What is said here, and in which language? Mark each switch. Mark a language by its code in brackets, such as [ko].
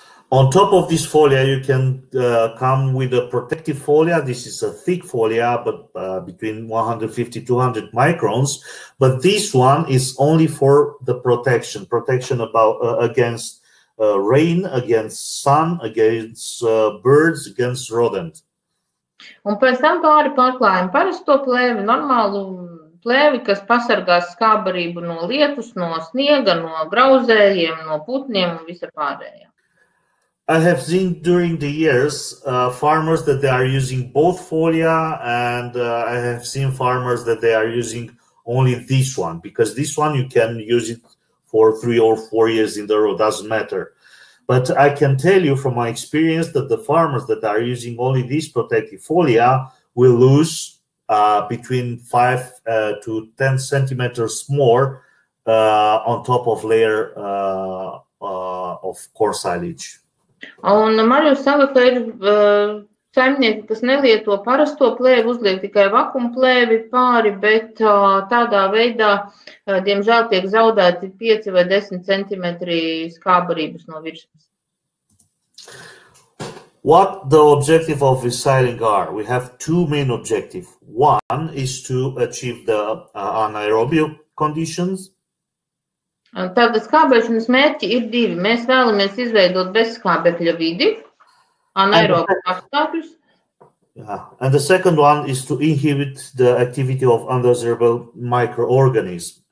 [en] On top of this folia, you can come with a protective folia. This is a thick folia, but between 150 to 200 microns. But this one is only for the protection against rain, against sun, against birds, against rodents. [lv] Un pēc tam pārklājam parasto plēvi, normālu plēvi, kas pasargās skābbarību no lietus, no sniega, no grauzējiem, no putniem un visa pārējā. [en] I have seen during the years farmers that they are using both folia, and I have seen farmers that they are using only this one, because this one you can use it for 3 or 4 years in the row, doesn't matter. But I can tell you from my experience that the farmers that are using only this protective folia will lose between 5 to 10 centimeters more on top of layer of corn silage. [lv] Un Marijus saka, ka ir saimnieki, kas nelieto parasto plēvi, uzliek tikai vakumplēvi pāri, bet tādā veidā, diemžēl, tiek zaudēti 5 vai 10 centimetri skābbarības no virsmas. [en] What the objective of recycling are? We have two main objectives. One is to achieve the anaerobic conditions. [lv] Tātad skābēšanas mērķi ir divi. Mēs vēlamies izveidot bezskābekļa vidi, anaerobu apstākļus. [en] And the second one is to inhibit the activity of undesirable microorganisms.